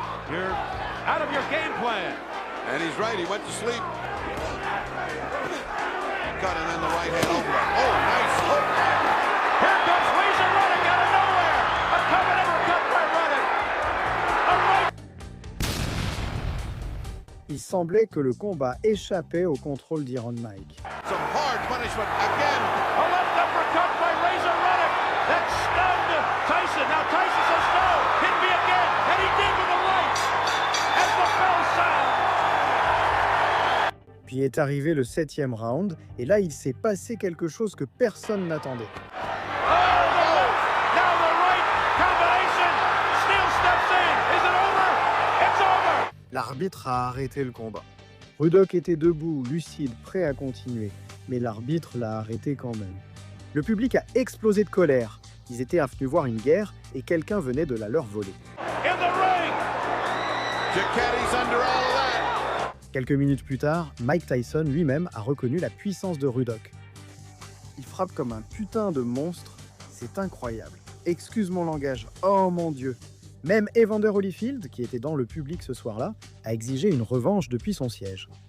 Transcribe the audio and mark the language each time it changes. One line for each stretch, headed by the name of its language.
English: You're out of your game plan. And he's right, he went to sleep. Got it in the right hand over. Oh, nice hook. Here comes Razor Ruddock out of nowhere. A covered uppercut by Ruddock. A right.
French: Il semblait que le combat échappait au contrôle d'Iron Mike.
English: Some hard punishment again. A left uppercut by Razor Ruddock. That stunned Tyson. Now Tyson says no. Hit me again. And he did with the right. As the bell sounds.
French: Puis est arrivé le 7e round, et là il s'est passé quelque chose que personne n'attendait.
English: Oh, the left. Now the right combination. Steele steps in. Is it over? It's over.
French: L'arbitre a arrêté le combat. Ruddock était debout, lucide, prêt à continuer, mais l'arbitre l'a arrêté quand même. Le public a explosé de colère. Ils étaient venus voir une guerre et quelqu'un venait de la leur voler.
English: In the ring. Jacketti's under all of that.
French: Quelques minutes plus tard, Mike Tyson lui-même a reconnu la puissance de Ruddock. Il frappe comme un putain de monstre, c'est incroyable. Excuse mon langage, oh mon Dieu. Même Evander Holyfield, qui était dans le public ce soir-là, a exigé une revanche depuis son siège.